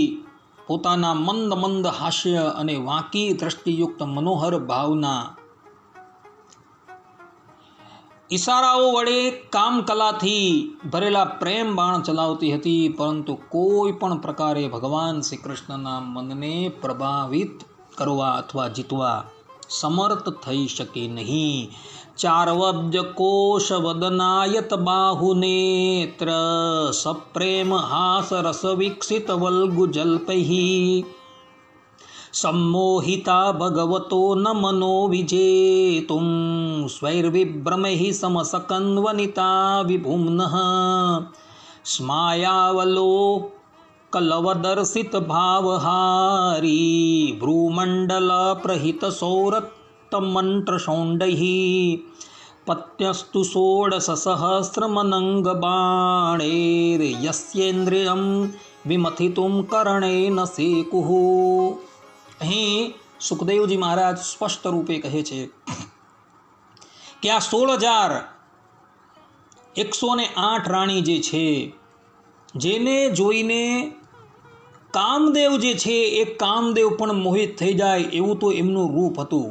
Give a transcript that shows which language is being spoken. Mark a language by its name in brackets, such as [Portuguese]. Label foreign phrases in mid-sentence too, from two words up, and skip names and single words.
[Gujarati] પોતાના મંદ મંદ હાસ્ય અને વાંકી દ્રષ્ટિયુક્ત મનોહર ભાવના ઈશારાઓ વડે કામકલાથી ભરેલા પ્રેમ બાણ ચલાવતી હતી, પરંતુ કોઈ પણ પ્રકારે ભગવાન શ્રી કૃષ્ણના મનને પ્રભાવિત કરવા અથવા જીતવા સમર્થ થઈ શકે નહીં। [Sanskrit] ચારવબ્જ કોશ વદનાયત બાહુનેત્ર સપ્રેમ હાસ રસ વિકસિત વલ્ગુ જલ્પૈ सम्मोहिता भगवतो न मनो विजेतुं स्वैर्विभ्रमैः समसकन्वनिता विभुम्नः स्मायावलोकलवदर्शित भावहारी भ्रूमण्डल प्रहित सौरत्तमन्त्रशौण्डैः पत्यस्तु 16 बाणैर्यस्येन्द्रियं विमथितुं करणेन सेकुः। [Gujarati] અહીં સુખદેવજી મહારાજ સ્પષ્ટ રૂપે કહે છે કે આ 16,108 રાણી જે છે, જેને જોઈને કામદેવ જે છે એ કામદેવ પણ મોહિત થઈ જાય એવું તો એમનું રૂપ હતું।